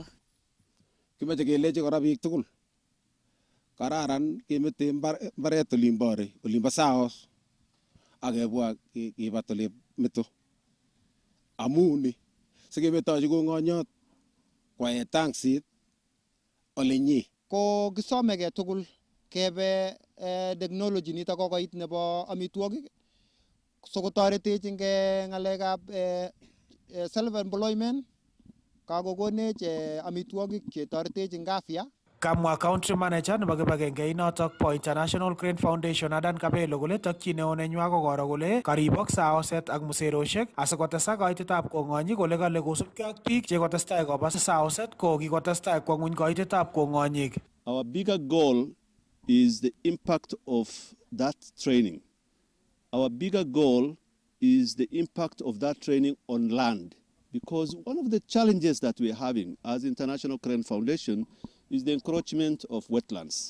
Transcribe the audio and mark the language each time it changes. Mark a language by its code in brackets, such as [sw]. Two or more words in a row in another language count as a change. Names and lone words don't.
[kln] Kimache kelechi kora biik tugul kararan kemete mbaret olimbo Saos ak kebwa kibat ole meto amun sikemetochi kong'onyot kwaet tangsit ole nyi. Ko kisomege tugul kebe technology nito kokoit nebo amitwogik sokotoretech eng ng'alekab self-employment kakokonech amitwogik chetoretech eng afya. Kamwa [en] country manager [kln] nebo kibagengeit notok po International Crane Foundation Adan Kabelo kole tokyin neo nenywa ko koro kole karibok saoset ak muserosiek asikotesak kaitetab kong'onyi kole kale kosubkei ak biik che kotestai koba saoset ko kikotestai kwo ng'uny kaitetab kong'onyik. [en] Our bigger goal is the impact of that training. Our bigger goal is the impact of that training on land, because one of the challenges that we're having as International Crane Foundation is the encroachment of wetlands.